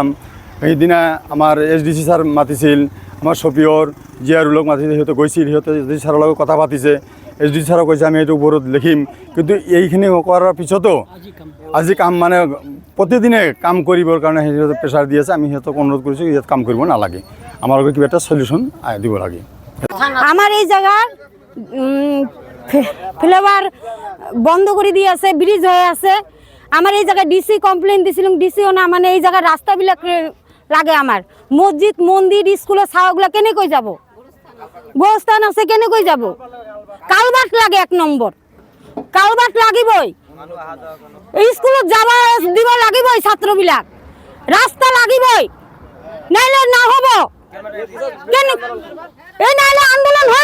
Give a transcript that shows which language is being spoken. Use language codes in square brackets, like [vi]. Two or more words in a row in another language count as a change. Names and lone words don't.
[as] সেইদিনা আমাৰ SDC ছাৰ মাতিছিল, আমাৰ চপিয়ৰ জিয়াৰুলক মাতিছে, সিহঁতে গৈছিল, সিহঁতে SDC ছাৰৰ লগত কথা পাতিছে। SDC ছাৰক কৈছে আমি এইটো ওপৰত লিখিম। কিন্তু এইখিনি কৰাৰ পিছতো আজি কাম মানে প্ৰতিদিনে কাম কৰিবৰ কাৰণে সিহঁতে প্ৰেছাৰ দি আছে। আমি সিহঁতক অনুৰোধ কৰিছোঁ ইয়াত কাম কৰিব নালাগে, আমালোকে কিবা এটা সলিউশ্যন দিব লাগে। [bn] আমার এই জায়গার ফ্লেভার বন্ধ করে দিয়ে আছে, ব্রিজ হয়ে আছে। আমার এই জায়গায় DC কমপ্লেন দিছিলাম, DCও না মানে এই জায়গার রাস্তাবিলাক লাগে। আমার মসজিদ, মন্দির, স্কুলের ছাওয়াগুলা কেনে কই যাব, গোস্থান আছে কেনে কই যাব। [as] কালবাট লাগে, 1 নম্বর কালবাট লাগিবই। স্কুলত যাবা দিব লাগিবই, ছাত্রবিলাক রাস্তা লাগিবই, নাইলে না হব। [bn] কেন এই নাইলে আন্দোলন